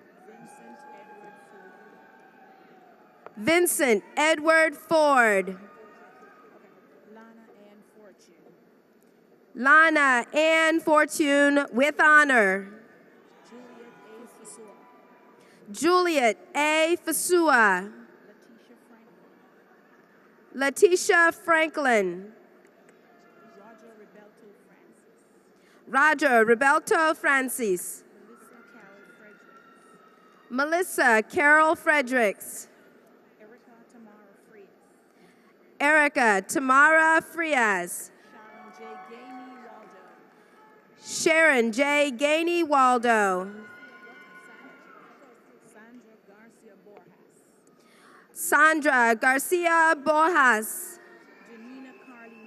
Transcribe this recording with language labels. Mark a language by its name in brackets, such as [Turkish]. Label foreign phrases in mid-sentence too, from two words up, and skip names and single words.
[English] Vincent Edward Ford. Lana Ann Fortune with honor. Juliet A. Fasua. Letitia Franklin. Roger Rebelto Francis. Melissa Carol Fredericks. Erica Tamara Frias. Sharon J. Gainey Waldo. Sandra Garcia Borjas.